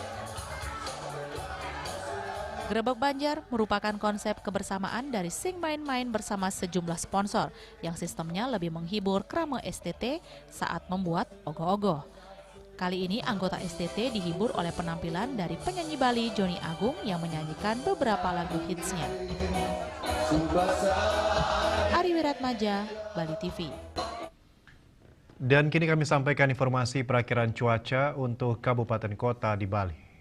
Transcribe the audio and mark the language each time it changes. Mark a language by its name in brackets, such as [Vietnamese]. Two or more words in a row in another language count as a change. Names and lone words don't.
[Indonesian] Grebek Banjar merupakan konsep kebersamaan dari Sing Main-Main bersama sejumlah sponsor yang sistemnya lebih menghibur krama STT saat membuat ogoh-ogoh. Kali ini anggota STT dihibur oleh penampilan dari penyanyi Bali Joni Agung yang menyanyikan beberapa lagu hitsnya. Ari Wiratmaja, Bali TV. Dan kini kami sampaikan informasi perakiraan cuaca untuk kabupaten kota di Bali.